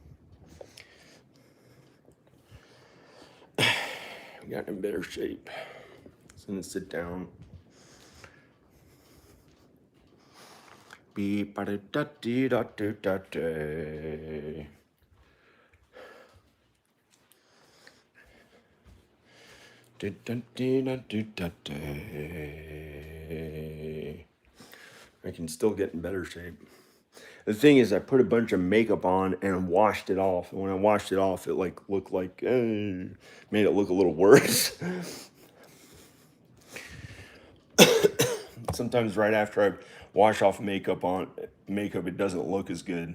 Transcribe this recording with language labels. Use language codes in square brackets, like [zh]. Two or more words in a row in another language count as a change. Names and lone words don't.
[en] I've gotten in better shape. So I'm gonna sit down. Beep ba da da dee da do da day. Do da dee da do da day. I can still get in better shape. The thing is, I put a bunch of makeup on and washed it off. And when I washed it off, it like looked like made it look a little worse. Sometimes right after I wash off makeup, it doesn't look as good.